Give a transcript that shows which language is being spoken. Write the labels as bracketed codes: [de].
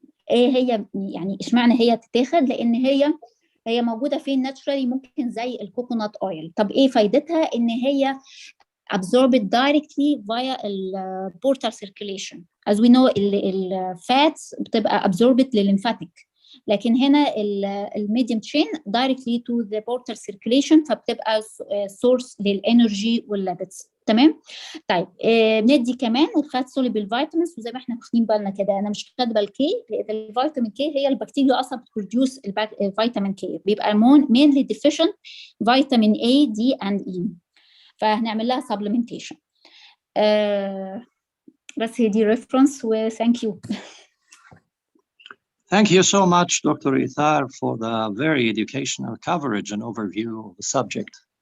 [ar] ايه هي يعني اشمعنى هي تتاخد؟ لان هي موجوده فين ناتشرالي، ممكن زي الكوكونات اويل. طب ايه فايدتها؟ ان هي [en] absorbed directly via the portal circulation. As we know الفاتس بتبقى absorbed للليمفاتيك، لكن هنا الميديوم chain directly to the portal circulation، [ar] فبتبقى source للانرجي والليبيدز. تمام. طيب بندي كمان الفات سوليبل فيتامينز، وزي ما احنا واخدين بالنا كده انا مش كاتبه الكي، لان الفيتامين كي هي البكتيريا اصلا بتبروديوس الفيتامين كي، بيبقى mainly deficient فيتامين A D and E، فهنعمل لها supplementation. بس هي دي reference و [en] thank you. Thank you so much, Dr. Ethar, for the very educational coverage and overview of the subject.